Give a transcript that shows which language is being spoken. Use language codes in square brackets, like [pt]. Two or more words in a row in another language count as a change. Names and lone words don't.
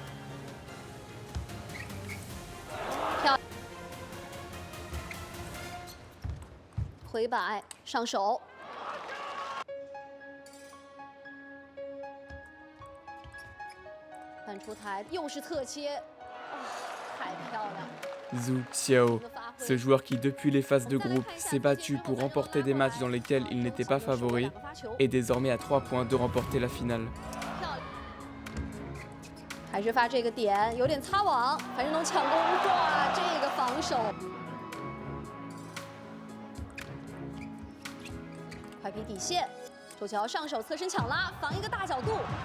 [zh] 漂，回摆上手，翻出台又是侧切，哇，太漂亮！ [fr] Zhu Xiao, ce joueur qui depuis les phases de groupe s'est battu pour remporter des matchs dans lesquels il n'était pas favori, est désormais à 3 points de remporter la finale. [zh] 还是发这个点，有点擦网，樊振东抢攻，哇，这个防守，快劈底线，周琦豪上手侧身抢拉，防一个大角度。